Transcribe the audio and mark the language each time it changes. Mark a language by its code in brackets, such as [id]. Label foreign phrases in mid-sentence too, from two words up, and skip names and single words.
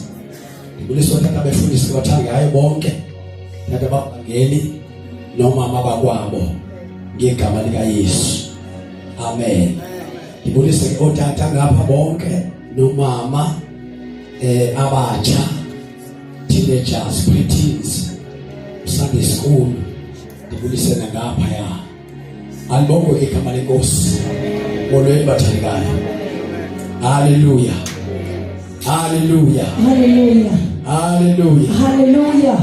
[zu] Ngibulisa utata befundisi bathangayo bonke, tata babangeli nomama bakwabo ngegama lika Yesu. Amen. Ngibulisa utata ngapha bonke nomama abatsha, [en] teenagers, preteens, Sunday school. [zu] Ngibulisa ngapha ya alibonke ngegama leNkosi. [xh] Molweni bathandekayo. Hallelujah. Hallelujah. Hallelujah. Hallelujah. Hallelujah.